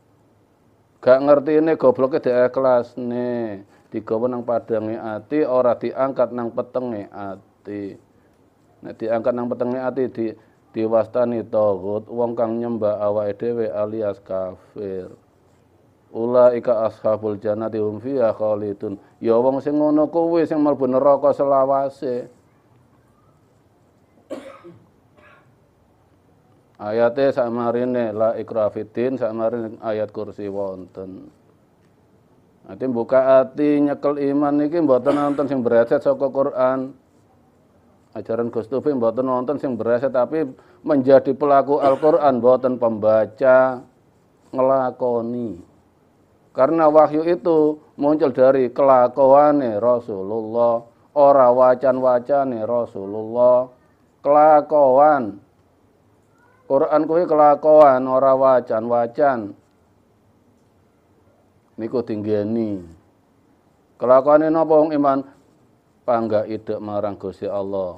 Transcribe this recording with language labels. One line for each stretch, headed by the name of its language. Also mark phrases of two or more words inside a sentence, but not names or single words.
Javanese: Gak ngertine gobloke diikhlasne, digawa nang padange ati ora diangkat nang petenge ati. Nek diangkat nang petenge ati diwastani taghut, wong kang nyembah awake dhewe alias kafir.
Arabic: أولئك أصحاب الجنة هم فيها خالدون.
Javanese: Ya wong sing ngono kuwi sing mlebu neraka selawase. Ayate sakmarine
Arabic: لا إكراه في الدين,
Javanese: sakmarine ayat kursi wonten. Ati buka ati nyekel iman niki mboten nonton sing bereset saka Quran. Ajaran Gus Tufi mboten nonton sing bereset tapi
Indonesian: menjadi pelaku
Javanese: Al-Qur'an, mboten pembaca, ngelakoni.
Indonesian: Karena wahyu itu muncul dari kelakuane Rasulullah,
Javanese: ora wacan-wacane Rasulullah, kelakuan. Quran kuwi kelakuan ora wacan-wacan. Niku tinggeni. Kelakuane napa wong iman? Panggah idek marang Gusti Allah.